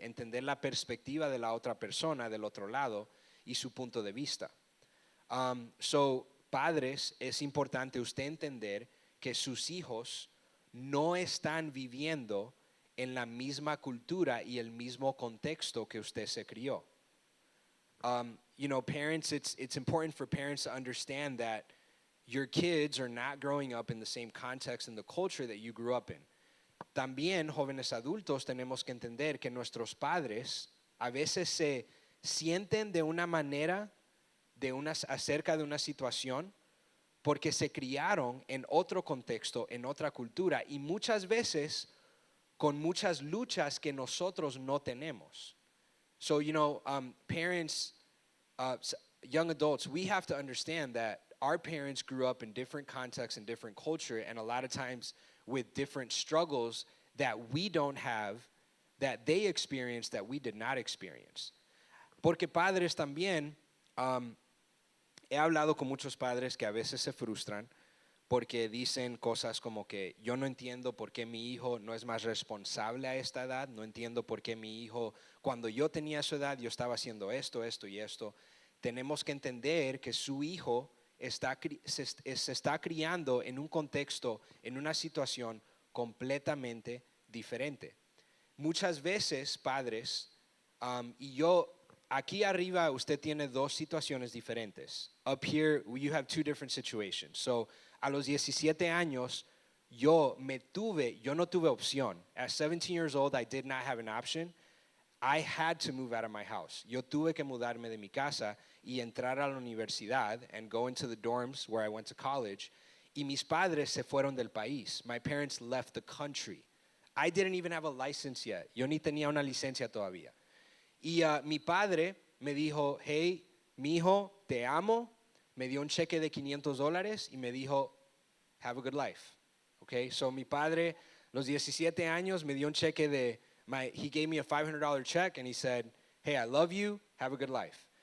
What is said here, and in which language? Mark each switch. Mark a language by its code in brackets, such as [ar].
[es] Entender la perspectiva de la otra persona, del otro lado, y su punto de vista. So, padres, es importante usted entender que sus hijos no están viviendo en la misma cultura y el mismo contexto que usted se crió. [en] Parents, it's important for parents to understand that your kids are not growing up in the same context and the culture that you grew up in. [es] También, jóvenes adultos, tenemos que entender que nuestros padres a veces se sienten de una manera acerca de una situación porque se criaron en otro contexto, en otra cultura y muchas veces con muchas luchas que nosotros no tenemos. [en] So, parents, young adults, we have to understand that our parents grew up in different contexts and different culture, and a lot of times with different struggles that we don't have, that they experienced that we did not experience. [es] Porque padres también, he hablado con muchos padres que a veces se frustran porque dicen cosas como que yo no entiendo por qué mi hijo no es más responsable a esta edad, no entiendo por qué mi hijo, cuando yo tenía su edad, yo estaba haciendo esto, esto y esto. Tenemos que entender que su hijo se está criando en un contexto, en una situación completamente diferente. Muchas veces, padres, y yo, aquí arriba usted tiene dos situaciones diferentes. [en] Up here, you have two different situations. [es] So, a los 17 años, yo no tuve opción. [en] At 17 years old, I did not have an option. I had to move out of my house. [es] Yo tuve que mudarme de mi casa y entrar a la universidad [en] and go into the dorms where I went to college. [es] Y mis padres se fueron del país. [en] My parents left the country. I didn't even have a license yet. [es] Yo ni tenía una licencia todavía. Y mi padre me dijo, hey, mi hijo, te amo. Me dio un cheque de $500 y me dijo, [en] have a good life. Okay, so [es] mi padre, los 17 años, me dio un cheque [en] he gave me a $500 check and he said, hey, I love you, have a good life.